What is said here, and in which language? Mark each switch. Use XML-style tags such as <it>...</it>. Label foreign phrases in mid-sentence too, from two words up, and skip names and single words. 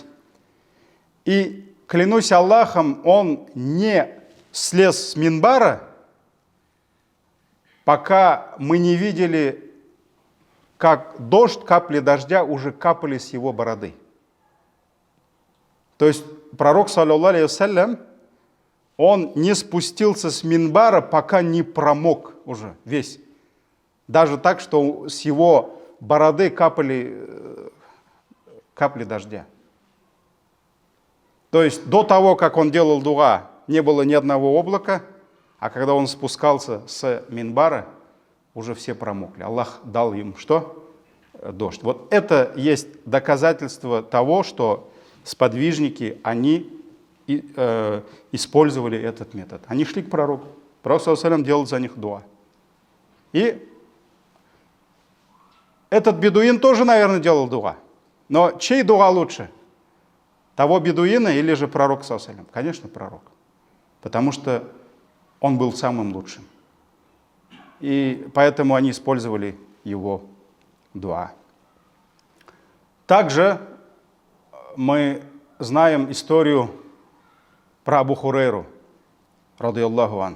<ru>И клянусь Аллахом, он не слез с минбара, пока мы не видели, как дождь, капли дождя уже капали с его бороды. То есть пророк,</ru> <ar>صلى الله عليه وسلم,</ar> <ru>он не спустился с минбара, пока не промок уже весь. Даже так, что с его бороды капли дождя. То есть до того, как он делал дуа, не было ни одного облака, а когда он спускался с минбара, уже все промокли. Аллах дал им что? Дождь. Вот это есть доказательство того, что сподвижники, они использовали этот метод. Они шли к пророку. Пророк,</ru> <ar>صلى الله عليه وسلم,</ar> <ru>делал за них дуа. И этот бедуин тоже, наверное, делал дуа. Но чей дуа лучше? Того бедуина или же пророк,</ru> <ar>صلى الله عليه وسلم?</ar> <ru>Конечно, пророк. Потому что он был самым лучшим. И поэтому они использовали его дуа. Также мы знаем историю про Абу Хурейру,</ru> <ar>رضي الله عن.</ar>